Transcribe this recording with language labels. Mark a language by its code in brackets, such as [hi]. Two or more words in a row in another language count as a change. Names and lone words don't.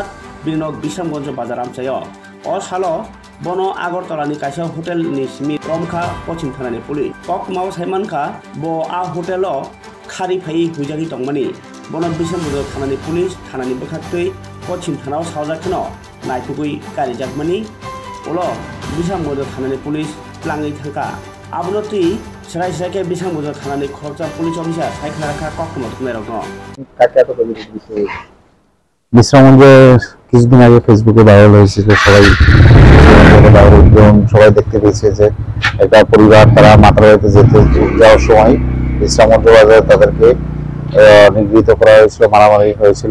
[trp] binok Bisamgons bazar amchayo o salo bono Agartalani kaisa hotel ni simi romkha pochim thanani pulis kok mau saimankha bo a hotelo khari phai hujagi tongmani bono Bisamgons thanani pulis thanani bwkhaktwi pochim thanao sawjakhno naitugui karijakmani ulo Bisamgons thanani pulis plangi thangka abonoti serai serai Bisamgons thanani khoroksa pulis officer saikha rakha kokmo thumai rokno [bn] কাকে এত কবি দিছে বিশ্রামগঞ্জে কিছুদিন আগে ফেসবুকে ভাইরাল হয়েছিল সবাই দেখতে পেয়েছে যে একটা পরিবার তারা মাতার বাড়িতে যাওয়ার সময় বিশ্রামগঞ্জ বাজারে তাদেরকে নিগৃহীত করা হয়েছিল, মারামারি হয়েছিল।